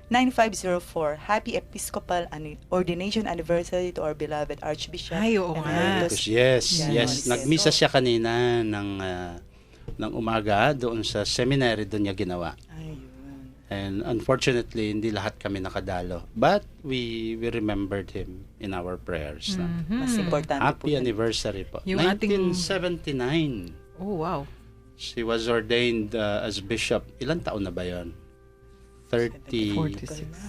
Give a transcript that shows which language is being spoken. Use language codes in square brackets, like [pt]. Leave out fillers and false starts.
[en] 9504, Happy Episcopal Ordination Anniversary to our beloved Archbishop [tl] Ay, oo nga. [en] Emeritus. Yes. Yes. [tl] Nagmisa siya kanina ng umaga doon sa seminary doon niya ginawa. Ayun. [en] And unfortunately, [tl] hindi lahat kami nakadalo. [en] But we remembered him in our prayers. [tl] Mas importante po [en] Happy [tl] yun. [en] anniversary po. [tl] Yung ating- [en] 1979. Oh, wow. She was ordained as bishop. [tl] Ilan taon na ba yon? 46.